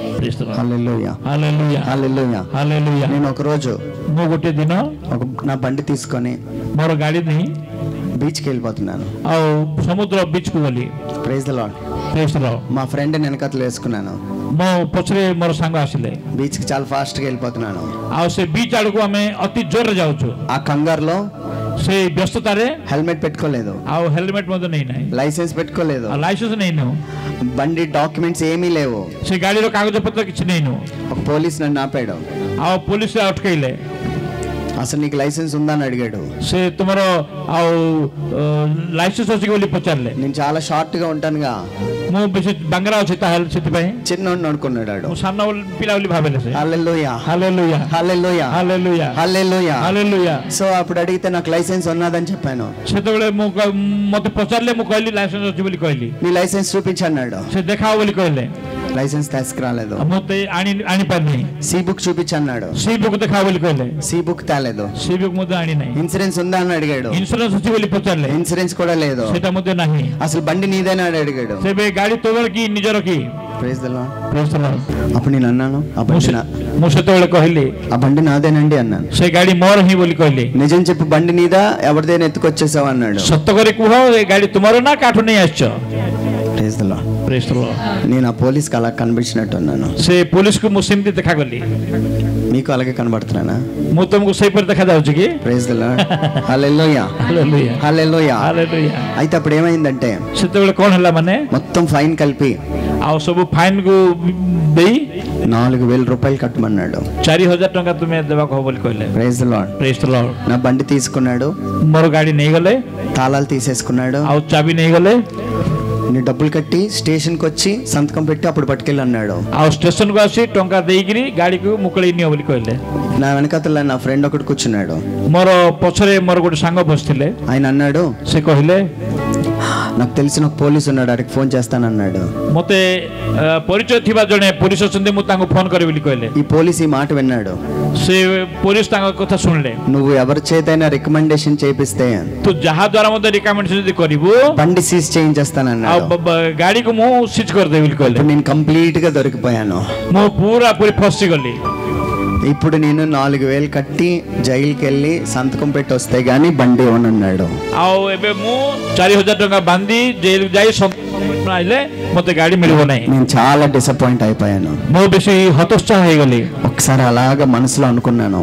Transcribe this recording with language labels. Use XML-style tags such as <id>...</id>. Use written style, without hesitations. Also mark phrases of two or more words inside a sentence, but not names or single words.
<te>హల్లెలూయా హల్లెలూయా హల్లెలూయా. నేను ఒక రోజు</te> <or>ଗୋଟେ ଦିନ</or> <te>నా బండి తీసుకొని</te> <or>ମୋର ଗାଡି ନେଇ</or> <te>బీచ్కి వెళ్ళిపోతున్నాను.</te> <or>ସମୁଦ୍ର ବିଚ୍ କୁ ଗଲି.</or> <en>Praise the Lord. Praise the Lord.</en> <te>మా ఫ్రెండ్ వెనకతలు వేసుకున్నాను.</te> <or>ମୋ ପଛରେ ମୋର ସାଙ୍ଗ ଆସିଲେ.</or> <te>బీచ్ కి చాలా ఫాస్ట్ గా వెళ్ళిపోతున్నాను.</te> <or>ସେ ବିଚ୍ ଆଡକୁ ଆମେ ଅତି ଜୋରରେ ଯାଉଛୁ.</or> <te>ఆ కంగారులో</te> <or>ସେ ବ୍ୟସ୍ତତାରେ</or> <te>హెల్మెట్ పెట్టుకోలేదు.</te> <or>ହେଲମେଟ ମଧ୍ୟ ନେଇନାହିଁ.</or> <te>లైసెన్స్ పెట్టుకోలేదు.</te> <or>ଲାଇସେନ୍ସ ନେଇନୁ.</or> <te>బండి డాక్యుమెంట్స్ ఏమీ లేవు.</te> <or>ସେ ଗାଡିର କାଗଜ ପତ୍ର କିଛି ନେଇନୁ.</or> <te>ఒక పోలీస్ నన్ను ఆపాడు.</te> <or>ପୋଲିସ ଅଟକେଇଲେ.</or> <te>అసలు నీకు లైసెన్స్ ఉందా అని అడిగాడు.</te> <or>ସେ ତୁମର ଲାଇସେନ୍ସ ଅଛି ବୋଲି ପଚାରିଲେ.</or> <te>నేను చాలా షార్ట్ గా ఉంటానుగా.</te> <or>ମୁଁ ବେଶୀ ବାଙ୍ଗରା ଅଛି ସେଥିପାଇଁ</or> <te>చిన్నోడిని అనుకున్నాడు.</te> <or>ମୁଁ ସାନ ପିଲା ବୋଲି ଭାବିଲେ ସେ.</or> <te>హల్లెలూయా హల్లెలూయా హల్లెలూయా హల్లెలూయా హల్లెలూయా హల్లెలూయా. సో అప్పుడు అడిగితే నాకు లైసెన్స్ ఉన్నదని చెప్పాను.</te> <or>ସେତେବେଳେ ମତେ ପଚାରିଲେ ମୁଁ କହିଲି ଲାଇସେନ୍ସ ଅଛି ବୋଲି କହିଲି.</or> <te>నీ లైసెన్స్ చూపించన్నాడు.</te> <or>ସେ ଦେଖାଅ ବୋଲି କହିଲେ.</or> <te>లైసెన్స్ తీసుకురాలేదు.</te> <or>ମତେ ଆଣିପାରିନି.</or> <en>C book</en> <te>చూపించన్నాడు.</te> <en>C book</en> <or>ଦେଖାଅ ବୋଲି କହିଲେ.</or> <en>C book</en> <te>తేలేదు.</te> <en>C book</en> <or>ମଧ୍ୟ ଆଣି ନାହିଁ.</or> <te>ఇన్సూరెన్స్ ఉందా అని అడిగాడు.</te> <or>ఇన్సూరెన్స్ ଅଛି ବୋଲି పଚାରିଲେ.</or> <te>ఇన్సూరెన్స్ కూడా లేదు.</te> <or>ସେଟା ମଧ୍ୟ ନାହିଁ.</or> <te>అసలు బండి నీదేనా అని అడిగాడు.</te> <or>ସେବେ ଗାଡି ତୋର କି ନିଜର କି?</or> <en>Praise the Lord. Praise the Lord.</en> <te>అప్పుడు నేను అన్నాను</te> <or>ମୁଁ ସେତେବେଳେ କହିଲି</or> <te>ఆ బండి నాదేనండి అన్నాను.</te> <or>ସେ ଗାଡି ମୋର ହିଁ ବୋଲି କହିଲି.</or> <te>నిజం చెప్పు బండి నీదా ఎవరిదైనా ఎత్తుకొచ్చేసావు అన్నాడు.</te> <or>ସତ କରି କୁହ ଏ ଗାଡି ତୁମର ନା କାଠୁ ନେଇ ଆସିଛ?</or> <en>Praise the Lord. Praise the Lord.</en> <te>నేను ఆ పోలీస్కి అలా కనిపించినట్టు అన్నాను.</te> <or>ସେ ପୋଲିସକୁ ମୁଁ ସେମିତି ଦେଖାଗଲି.</or> <te>మీకు అలాగే కనబడుతున్నానా?</te> <or>ମୁଁ ତୁମକୁ ସେହିପରି ଦେଖାଯାଉଛି କି?</or> <en>Praise the Lord.</en> <te>హల్లెలూయా హల్లెలూయా హల్లెలూయా హల్లెలూయా. అయితే అప్పుడు ఏమైందంటే</te> <or>ସେତେବେଳେ କଣ ହେଲା ମାନେ</or> <te>మొత్తం ఫైన్ కలిపి</te> <or>ସବୁ ଫାଇନ୍ କୁ ଦେଇ</or> <te>4,000 రూపాయలు కట్టమన్నాడు.</te> <or>4,000 ଟଙ୍କା ତୁମେ ଦେବାକୁ ହବ ବୋଲି କହିଲେ.</or> <en>Praise the Lord. Praise the Lord.</en> <te>నా బండి తీసుకున్నాడు.</te> <or>ମୋର ଗାଡି ନେଇଗଲେ.</or> <te>తాళాలు తీసేసుకున్నాడు.</te> <or>ଚାବି ନେଇଗଲେ.</or> <te>నీ డబ్బులు కట్టి స్టేషన్కి వచ్చి సంతకం పెట్టి అప్పుడు పట్టుకెళ్ళి అన్నాడు.</te> <or>స్టేషన్కు ଆସି ଟଙ୍କା ଦେଇକିରି ଗାଡିକୁ ମୁକୁଳେଇ ନିଅ ବୋଲି କହିଲେ.</or> <te>నా వెనకాతల నా ఫ్రెండ్ ఒకటి కూర్చున్నాడు.</te> <or>ମୋର ପଛରେ ମୋର ଗୋଟେ ସାଙ୍ଗ ବସିଥିଲେ.</or> <te>ఆయన అన్నాడు,</te> <or>ସେ କହିଲେ</or> <te>నాకు తెలిసిన ఒక పోలీసు ఉన్నాడు, అడిగి ఫోన్ చేస్తానన్నాడు.</te> <or>ମତେ ପରିଚୟ ଥିବା ଜଣେ ପୋଲିସ ଅଛନ୍ତି, ମୁଁ ତାଙ୍କୁ ଫୋନ କରିବି ବୋଲି କହିଲେ.</or> <te>ఈ పోలీస్ ఈ మాట విన్నాడు.</te> <or>ସେ ପୋଲିସ ତାଙ୍କ କଥା ଶୁଣିଲେ.</or> <te>నువ్వు ఎవరి చేతైనా రికమెండేషన్ చేపిస్తే</te> <or>ତୁ ଯାହା ଦ୍ୱାରା ମତେ ରିକమెంଡେସନ ଯଦି କରିବୁ</or> <te>బండి సీజ్ చేయించేస్తానన్నాడు.</te> <or>ଗାଡିକୁ ମୁଁ ସିଜ୍ କରିଦେବି ବୋଲି କହିଲେ.</or> <te>నేను కంప్లీట్ గా దొరికిపోయాను.</te> <or>ମୁଁ ପୁରା ପୁରି ଫସିଗଲି.</or> <te>ఇప్పుడు నేను 4,000 కట్టి జైలుకి వెళ్ళి సంతకం పెట్టి వస్తే గానీ బండి ఇవ్వనన్నాడు.</te> <or>ଆଉ ଏବେ ମୁଁ 4,000 ଟଙ୍କା ବାନ୍ଧି ଜେଲ ଯାଇ ଆଇଲେ ମତେ ଗାଡି ମିଳିବ ନାହିଁ.</or> <te>నేను చాలా డిసప్పాయింట్ అయిపోయాను.</te> <or>ମୁଁ ବେଶୀ ହତୋତ୍ସାହ ହେଇଗଲି.</or> <te>ఒకసారి అలాగా మనసులో అనుకున్నాను,</te>